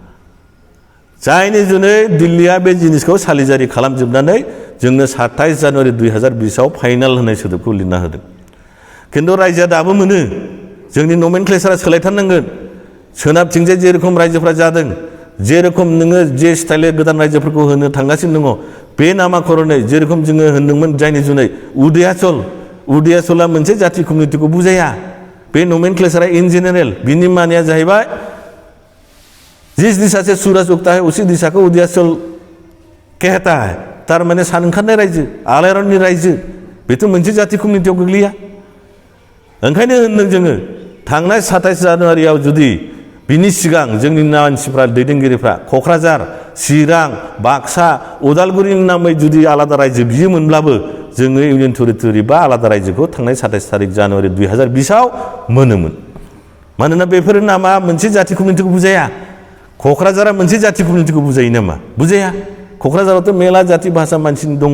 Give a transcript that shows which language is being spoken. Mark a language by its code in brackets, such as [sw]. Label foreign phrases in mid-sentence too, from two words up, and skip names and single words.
[brx] जायनि जुनै दिल्लीया बे जिनिसखौ सालिजारि खालामजोबनानै जोंनो 27 जानुवारि 2020आव फाइनाल होनाय सोदोबखौ लिरना होदों खिन्थु रायजोआ दाबो मोनो जोंनि नमेनक्लेचारा सोलायथारनांगोन सोनाबथिंजाय जेरखम रायजोफ्रा जादों जेरखम नोङो जे स्टाइलै गोदान रायजोफोरखौ होनो थांगासिनो दङ बे नामाकरनै जेरखम जोङो होनदोंमोन जायनि जुनै उदयाचला मोनसे जाथि कमिउनिटिखौ बुजाया बे नमेनक्लेचारा [en] in general [brx] बिनि मानिया जाहैबाय [hi] जिस दिशा से सूरज उगता है उसी दिशा को उदयाचल कहता है [brx] तारमाने सान ओंखारनाय रायजो आलायारननि रायजो बेथ' मोनसे जाथि कमिउनिटियाव गोग्लैया ओंखायनो होनदों जोङो थांनाय 27 जानुवारियाव जुदि बिनि सिगां जोंनि मानसिफ्रा दैदेनगिरिफ्रा क'क्राझार चिरां बाक्सा उदालगुरिनि नामै जुदि आलादा रायजो बियोमोनब्लाबो जोङो [en] union territory [brx] बा आलादा रायजोखौ थांनाय 27 जानुवारि 2020आव मोनोमोन मानोना बेफोर नामा मोनसे जाथि कमिउनिटिखौ बुजाया क'क्राझारा मोनसे जाथि कमिउनिटिखौ बुजायो नामा बुजाया क'क्राझारावथ' मेला जाथि भाषा मानसिनि दङ